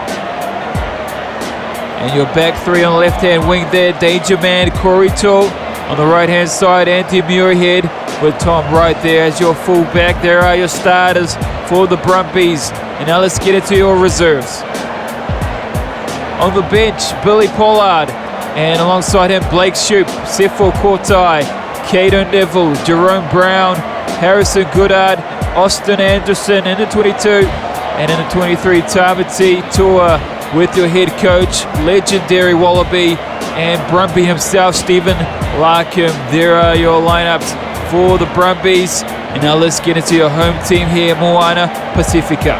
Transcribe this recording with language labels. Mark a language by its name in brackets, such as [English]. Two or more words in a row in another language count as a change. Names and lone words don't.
[English] And your back three on the left-hand wing there, Danger Man, Corey Toole. On the right-hand side, Andy Muirhead with Tom Wright there as your full-back. There are your starters for the Brumbies. And now let's get into your reserves. On the bench, Billy Pollard. And alongside him, Blake Shoup, Sefo Kortai, Caden Neville, Jerome Brown, Harrison Goodard, Austin Anderson in the 22. And in the 23, Tamati Tua with your head coach, legendary Wallaby, and Brumby himself, Stephen Larkham. There are your lineups for the Brumbies. And now let's get into your home team here, Moana Pasifika.